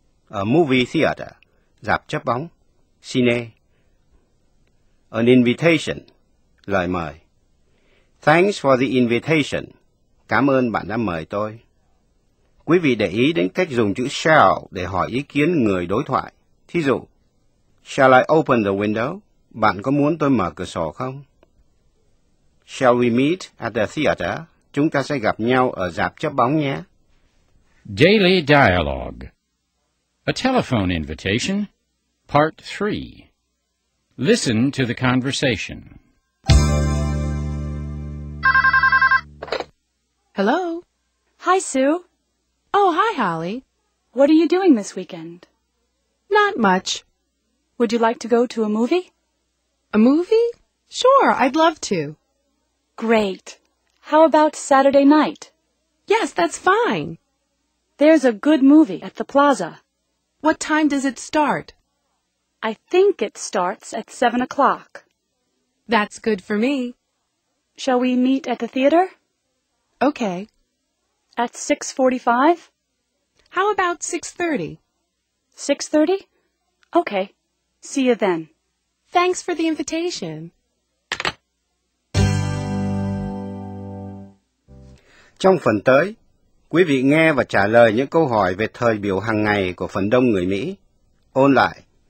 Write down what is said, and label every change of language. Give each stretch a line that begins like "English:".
English: A movie theater,
Vietnamese: rạp chớp bóng,
English: cine. An invitation,
Vietnamese: lời mời.
English: Thanks for the invitation,
Vietnamese: cảm ơn bạn đã mời tôi. Quý vị để ý đến cách dùng chữ shall để hỏi ý kiến người đối thoại. Thí dụ,
English: shall I open the window?
Vietnamese: Bạn có muốn tôi mở cửa sổ không?
English: Shall we meet at the theater?
Vietnamese: Chúng ta sẽ gặp nhau ở rạp chớp bóng nhé.
English: Daily Dialogue. A telephone invitation, Part 3. Listen to the conversation. Hello? Hi, Sue. Oh, hi, Holly. What are you doing this weekend? Not much. Would you like to go to a movie? A movie? Sure, I'd love to. Great. How about Saturday night? Yes, that's fine. There's a good movie at the plaza. What time does it start? I think it starts at 7 o'clock. That's good for me. Shall we meet at the theater? Okay. At 6:45? How about 6:30? 6:30? Okay. See you then. Thanks for the invitation.
Vietnamese: Trong phần tới, quý vị nghe và trả lời những câu hỏi về thời biểu hàng ngày của phần đông người Mỹ. Ôn lại.